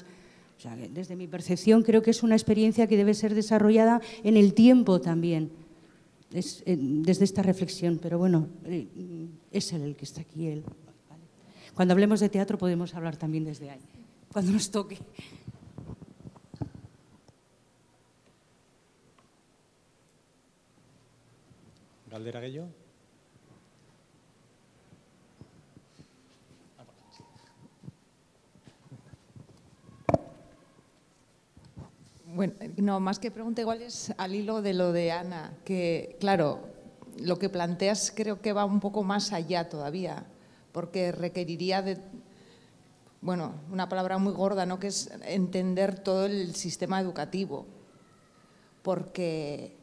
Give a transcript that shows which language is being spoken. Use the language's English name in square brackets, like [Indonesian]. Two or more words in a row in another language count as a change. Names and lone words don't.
[Spanish] O sea, desde mi percepción creo que es una experiencia que debe ser desarrollada en el tiempo también, desde esta reflexión. Pero bueno, es él el que está aquí. Él. Vale. Cuando hablemos de teatro podemos hablar también desde ahí, cuando nos toque. [Basque] Galdera gehiago? [Spanish] Bueno, no, más que pregunta igual es al hilo de lo de Ana, que claro, lo que planteas creo que va un poco más allá todavía, porque requeriría de, bueno, una palabra muy gorda, ¿no?, que es entender todo el sistema educativo, porque...